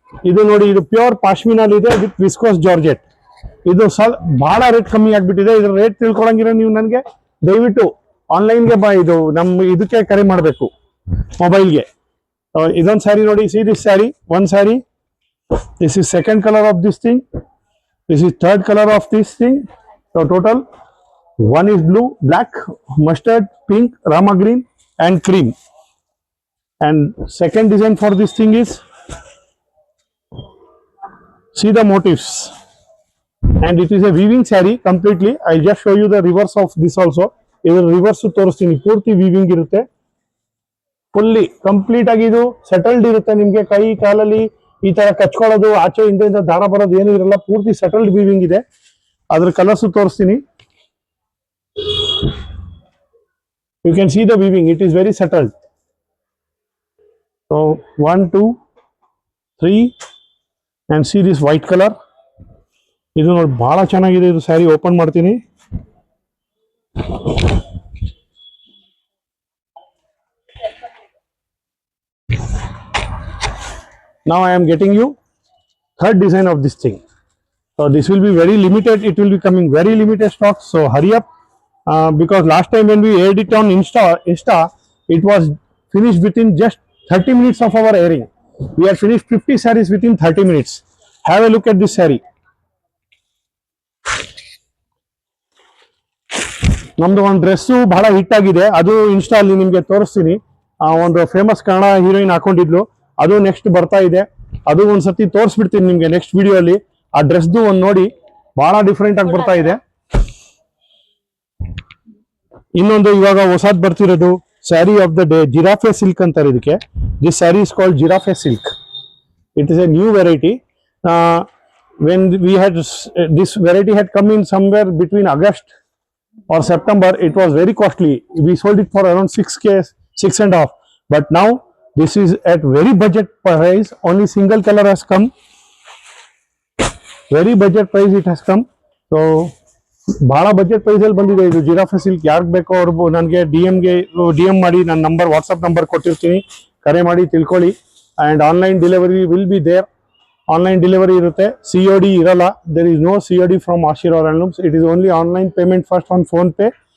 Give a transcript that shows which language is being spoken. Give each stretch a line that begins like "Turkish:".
Kannada: ಇದು ನೋಡಿ, ಇದು ಪ್ಯೂರ್ ಪಾಶ್ಮಿನಲ್ಲಿ ಇದೆ ವಿತ್ ವಿಸ್ಕೋಸ್ ಜಾರ್ಜೆಟ್. ಇದು ಬಹಳ ರೇಟ್ ಕಮ್ಮಿ ಆಗ್ಬಿಟ್ಟಿದೆ. ಇದ್ರ ರೇಟ್ ತಿಳ್ಕೊಳಂಗಿರೋ ನೀವು ನನಗೆ ದಯವಿಟ್ಟು ಆನ್ಲೈನ್ಗೆ ಇದು ನಮ್ಮ ಇದಕ್ಕೆ ಕರೆ ಮಾಡಬೇಕು, ಮೊಬೈಲ್ಗೆ. ಇದೊಂದು ಸ್ಯಾರಿ ನೋಡಿ,
English: See this sari, one sari. This is second color of this thing. This is third color of this thing. So total one is blue, black, mustard, pink, rama green and cream. And second design for this thing is, see the motifs. And it is a weaving saree completely. I'll just show you the reverse of this also.
Kannada: Idu reverse ತೋರಿಸ್ತೀನಿ, ಪೂರ್ತಿ weaving ಇರುತ್ತೆ. Fully complete ಆಗಿ ಇದು settled ಇರುತ್ತೆ. ನಿಮ್ಗೆ ಕೈ ಕಾಲಲ್ಲಿ ಈ ತರ ಕಚ್ಕೊಳ್ಳೋದು, ಆಚೆ ಹಿಂದೆ ದಾರ ಬರೋದು ಏನು ಇರಲ್ಲ, ಪೂರ್ತಿ ಸೆಟಲ್ಡ್ ವೀವಿಂಗ್ ಇದೆ. ಅದ್ರ ಕಲರ್ಸ್ ತೋರಿಸ್ತೀನಿ.
English: You can see the weaving, it is very settled. So 1 2 3 and see this white colour.
Kannada: ಇದು ನೋಡಿ ಬಹಳ ಚೆನ್ನಾಗಿದೆ. ಇದು ಸ್ಯಾರಿ ಓಪನ್ ಮಾಡ್ತೀನಿ.
English: Now I am getting you third design of this thing. So this will be very limited. It will be coming very limited stock. So hurry up, because last time when we aired it on Insta, it was finished within just 30 minutes of our airing. We have finished 50 sarees within 30 minutes. Have a look at this saree.
Kannada: ನಮ್ದು ಒಂದು dress ಬಹಳ hit ಆಗಿದೆ, ಅದು insta ಅಲ್ಲಿ ನಿಮಗೆ ತೋರಿಸ್ತೀನಿ. ಒಂದು famous Kannada heroine ಹಾಕೊಂಡಿದ್ಲು, ಅದು ನೆಕ್ಸ್ಟ್ ಬರ್ತಾ ಇದೆ. ಅದು ಒಂದ್ಸತಿ ತೋರಿಸ್ಬಿಡ್ತೀನಿ ನಿಮ್ಗೆ ನೆಕ್ಸ್ಟ್ ವಿಡಿಯೋ ಅಲ್ಲಿ. ಆ ಡ್ರೆಸ್ದು ಒಂದು ನೋಡಿ, ಬಹಳ ಡಿಫ್ರೆಂಟ್ ಆಗಿ ಬರ್ತಾ ಇದೆ. ಇನ್ನೊಂದು ಇವಾಗ ಹೊಸದ್ ಬರ್ತಿರೋದು sari of the day, giraffe silk ಅಂತಾರೆ ಇದಕ್ಕೆ.
English: This sari is called giraffe silk. It is a new variety. When we had this variety had come in somewhere between August or September, it was very costly. We sold it for around 6K, 6.5. But now this is at very budget price. Only single color has come. Very budget price it has come.
Kannada: So ಬಹಳ budget price ಅಲ್ಲಿ ಬಂದಿದೆ ಇದು giraffe silk. ಯಾರಿಗೆ ಬೇಕೋ ಅವ್ರು ನನಗೆ D M ಮಾಡಿ, ನನ್ನ ನಂಬರ್ ವಾಟ್ಸಪ್ ನಂಬರ್ ಕೊಟ್ಟಿರ್ತೀನಿ, ಕರೆ ಮಾಡಿ ತಿಳ್ಕೊಳ್ಳಿ.
English: And online delivery will be there.
Kannada: Online delivery ಇರುತ್ತೆ, COD ಇರಲ್ಲ.
English: There is no COD from Ashirwad handlooms. It is only online payment first on PhonePe.